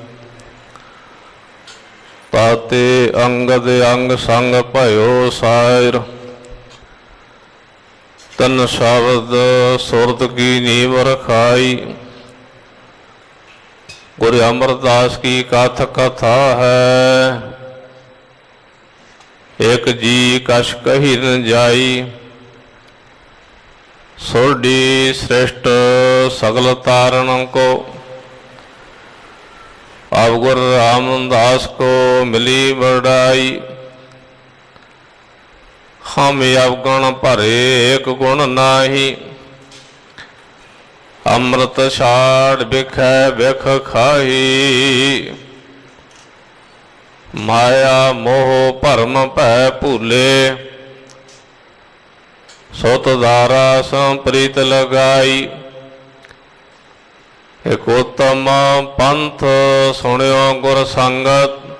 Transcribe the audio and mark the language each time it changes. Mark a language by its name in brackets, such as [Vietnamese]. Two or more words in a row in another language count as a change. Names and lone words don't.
[Punjabi] ਤਾਤੇ ਅੰਗਦ ਅੰਗ ਸੰਗ ਭਇਓ ਸਾਇਰ ਤਨ ਸ਼ਬਦ ਸੁਰਤ ਕੀ ਨੀਵ ਰਖਾਈ ਗੁਰੂ ਅਮਰਦਾਸ ਕੀ ਕਥ ਕਥਾ ਹੈ ਇੱਕ ਜੀ ਕਛ ਕਹੀ ਨ ਜਾਈ ਸੋਢੀ ਸ੍ਰੇਸ਼ਟ ਸਗਲ ਤਾਰਣ ਕੋ ਅਬ ਗੁਰੂ ਰਾਮਦਾਸ ਕੋ ਮਿਲੀ ਬਡਾਈ ਹਮ ਅਵਗੁਣ ਭਰੇ ਏਕ ਗੁਣ ਨਾਹੀ ਅੰਮ੍ਰਿਤ ਛਾਡਿ ਬਿਖੈ ਬਿਖੁ ਖਾਹੀ ਮਾਇਆ ਮੋਹ ਭਰਮ ਭੈ ਭੂਲੇ ਸੁਤ ਦਾਰਾ ਸਿਉ ਪ੍ਰੀਤਿ ਲਗਾਈ ਏਕੁ ਉਤਮ ਪੰਥੁ ਸੁਨਿਓ ਗੁਰ ਸੰਗਤਿ